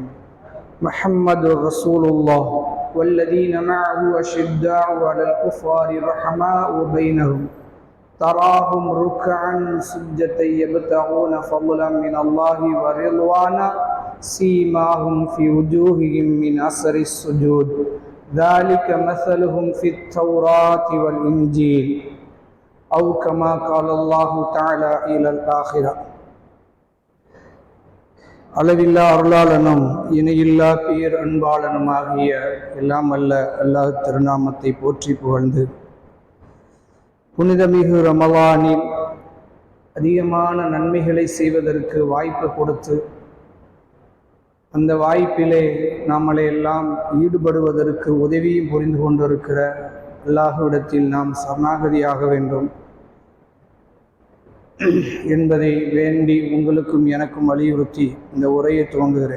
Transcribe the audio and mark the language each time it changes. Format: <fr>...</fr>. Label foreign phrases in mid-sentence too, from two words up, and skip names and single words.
<ar>محمد رسول الله والذين معه أشداء على الكفار رحماء بينهم تراهم ركعا سجدا يبتغون فضلا من الله ورضوانا سيماهم في وجوههم من أثر السجود ذلك مثلهم في التوراة والإنجيل أو كما قال الله تعالى إلى الآخرة.</ar> <ta>அளவில்லா அருளாளனும் இணையில்லா பேர் அன்பாளனுமாகிய எல்லாம் அல்ல அல்லாஹ் திருநாமத்தை போற்றி புகழ்ந்து புனிதமிகு ரமலானில் அதிகமான நன்மைகளை செய்வதற்கு வாய்ப்பு கொடுத்து அந்த வாய்ப்பிலே நாமளை எல்லாம் ஈடுபடுவதற்கு உதவியும் புரிந்து கொண்டிருக்கிற அல்லாஹ்விடத்தில் நாம் சரணாகதியாக வேண்டும் என்பதை வேண்டி உங்களுக்கும் எனக்கும் வலியுறுத்தி இந்த உரையை துவங்குகிறேன்.</ta>